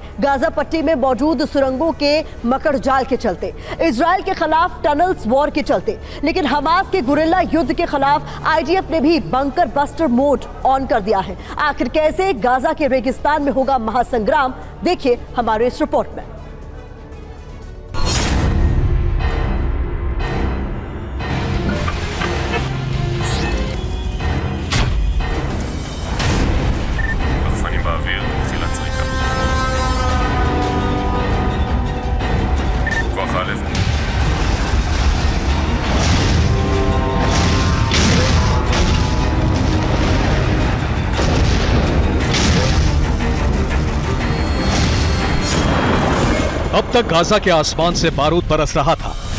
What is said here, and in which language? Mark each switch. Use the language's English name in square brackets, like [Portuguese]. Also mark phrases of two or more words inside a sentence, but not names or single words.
[Hindi] गाजा पट्टी में मौजूद सुरंगों के मकड़ जाल के चलते, इजराइल के खिलाफ [English] tunnels war [Hindi] के चलते। लेकिन हमास के गुरिल्ला युद्ध के खिलाफ आईडीएफ ने भी [English] bunker buster mode on [Hindi] कर दिया है। आखिर कैसे गाजा के रेगिस्तान में होगा महासंग्राम, देखिए हमारे इस रिपोर्ट में। [Hebrew] רחפנים באוויר, תחילת צריכה. כוח א' [Hindi] अब तक गाजा के आसमान से बारूद बरस रहा था।